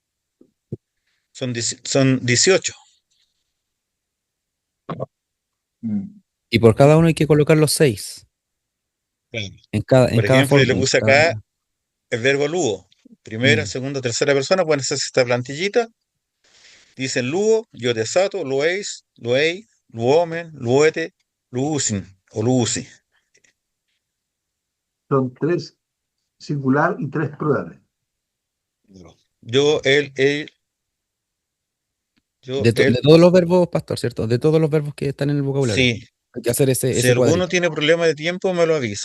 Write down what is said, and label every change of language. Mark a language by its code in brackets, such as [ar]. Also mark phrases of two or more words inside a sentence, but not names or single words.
[es] Son 18. Y por cada uno hay que colocar los 6 Claro. en Por cada ejemplo, yo le forma. puse acá el verbo lugo. Primera, Mm. segunda, tercera persona, pueden hacerse esta plantillita. Dicen lugo, yo desato, [el] lueis, luei, luomen, luete, luusin o luusi. [es] Son 3 singular y 3 plurales. Yo, De él, todos los verbos, pastor, ¿cierto? De todos los verbos que están en el vocabulario. sí. Hay que hacer Si ese alguno cuadrito. tiene problema de tiempo, me lo avisa.